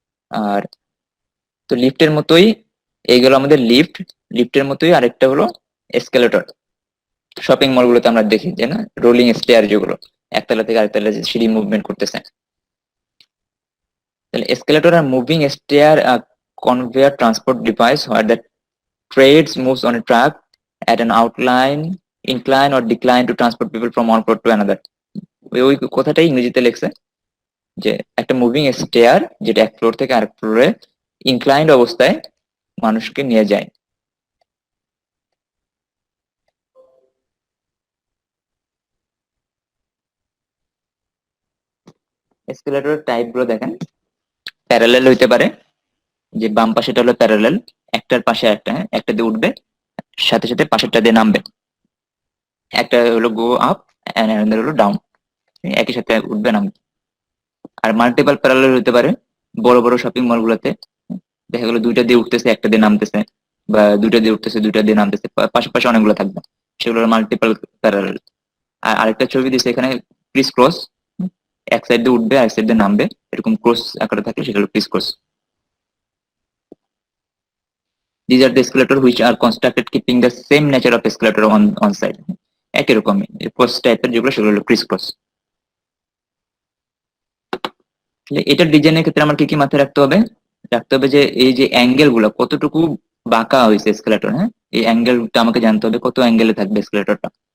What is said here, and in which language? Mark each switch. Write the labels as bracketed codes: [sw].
[bn] আর তো লিফটের মতোই এইগুলো আমাদের লিফট, লিফটের মতোই আরেকটা হলো এসকেলেটর। শপিং মল গুলোতে আমরা দেখি যে না, রোলিং স্টেয়ার, যেগুলো একতলা থেকে আরেকতলা যে সিঁড়ি মুভমেন্ট করতেছে। তাহলে escalator are moving stair [en] conveyor transport device where the trades moves on a track at an outline, incline or decline to transport people from one floor to another. [bn] ওই কথাটাই ইংরেজিতে লেখছে যে একটা মুভিং স্টেয়ার যেটা এক ফ্লোর থেকে আরেক ফ্লোরে ইনক্লাইন্ড অবস্থায় মানুষকে নিয়ে যায়। এসকেলেটরের টাইপ গুলো দেখেন। প্যারালাল হইতে পারে, যে বাম পাশেটা হলো প্যারালাল, একটার পাশে একটা, হ্যাঁ, একটা দিয়ে উঠবে, সাথে সাথে পাশেরটা দিয়ে নামবে। একটা হলো [en] go up and [bn] হলো ডাউন, একই সাথে উঠবে নামবে। আর মাল্টিপল প্যারালাল হতে পারে বড় বড় শপিং মল গুলোতে, দেখা গেলো দুইটা দিয়ে উঠতেছে একটা দিয়ে নামতেছে, বা দুইটা দিয়ে উঠতেছে দুইটা দিয়ে নামতেছে, পাশাপাশি অনেকগুলো থাকবে, সেগুলো মাল্টিপল প্যারালাল। আর আরেকটা ছবি দিচ্ছে এখানে ক্রিস ক্রস, এক সাইড দিয়ে উঠবে আর এক সাইড দিয়ে নামবে, এরকম ক্রস আকারে থাকে, সেটা হলো Chris cross. [en] These are the escalator which are constructed keeping the same nature of escalator on side. [bn] একই রকমই ক্রস টাইপের যেগুলো সেগুলো হলো ক্রিস ক্রস। এটার ডিজাইনের ক্ষেত্রে আমার কি কি মাথায় রাখতে হবে? রাখতে হবে যে এই যে অ্যাঙ্গেল গুলো কতটুকু বাঁকা হয়েছে এসকেলেটর, হ্যাঁ, এই অ্যাঙ্গেলটা আমাকে জানতে হবে কত অ্যাঙ্গেলে থাকবে এসকেলেটরটা।